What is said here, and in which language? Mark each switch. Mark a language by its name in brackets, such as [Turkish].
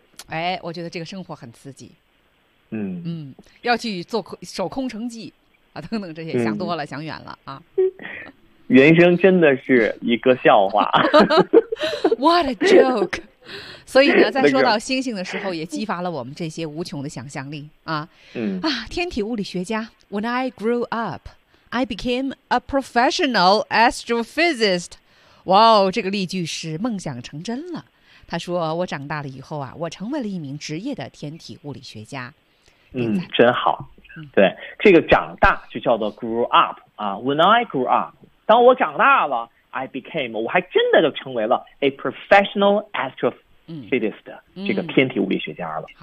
[Chinese] 哎，我觉得这个生活很刺激。要去做守空城计啊，等等，这些想多了，想远了啊。人生真的是一个笑话。 [English] What a joke！ [Chinese] 所以呢，在说到星星的时候，也激发了我们这些无穷的想象力啊！嗯啊，天体物理学家。 [English] When I grew up, I became a professional astrophysicist. [Chinese] 哇哦，这个例句是梦想成真了。他说：“我长大了以后啊，我成为了一名职业的天体物理学家。” 嗯，真好。对，这个长大就叫做 [English] grew up [Chinese] 啊。 [English] When I grew up， [Chinese] 当我长大了 ， [English] I became， [Chinese] 我还真的就成为了 [English] a professional astrophysicist [Chinese] 的这个天体物理学家了。